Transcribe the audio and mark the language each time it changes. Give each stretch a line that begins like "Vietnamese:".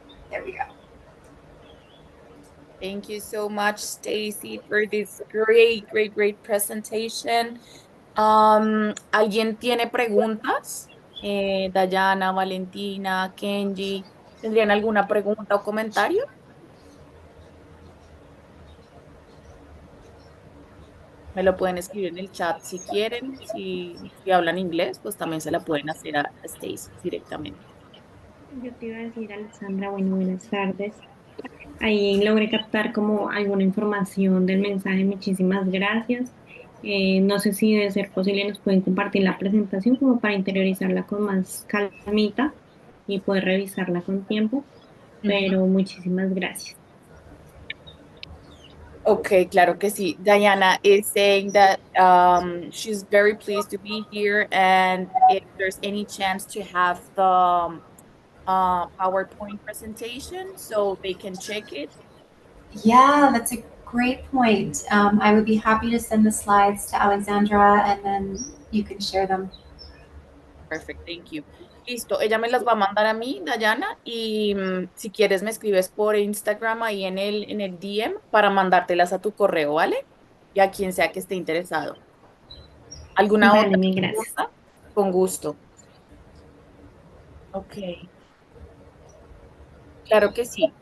English: There we go. Thank you so much, Stacy, for this great, great, great presentation.
Spanish: ¿Alguien tiene preguntas? Dayana, Valentina, Kenji, ¿tendrían alguna pregunta o comentario? Me lo pueden escribir en el chat si quieren. Si hablan inglés, pues también se la pueden hacer a Stacy directamente. Yo te iba a decir, Alexandra, bueno, buenas tardes. Ahí logré captar como alguna información del mensaje. Muchísimas gracias. No sé si de ser posible nos pueden compartir la presentación como para interiorizarla con más calmita y poder revisarla con tiempo, Ujú. pero muchísimas gracias. Okay, claro que sí.
English: Diana is saying that she's very pleased to be here, and if there's any chance to have the PowerPoint presentation so they can check it. Yeah, that's a great point. I would be happy to send the slides to Alexandra and then you can share them. Perfect, thank you.
Spanish: Listo, ella me las va a mandar a mí, Dayana, y si quieres me escribes por Instagram ahí en el DM para mandártelas a tu correo, ¿vale? Y a quien sea que esté interesado. ¿Alguna Vale, otra mil gracias. pregunta? Con gusto. Ok, claro que sí.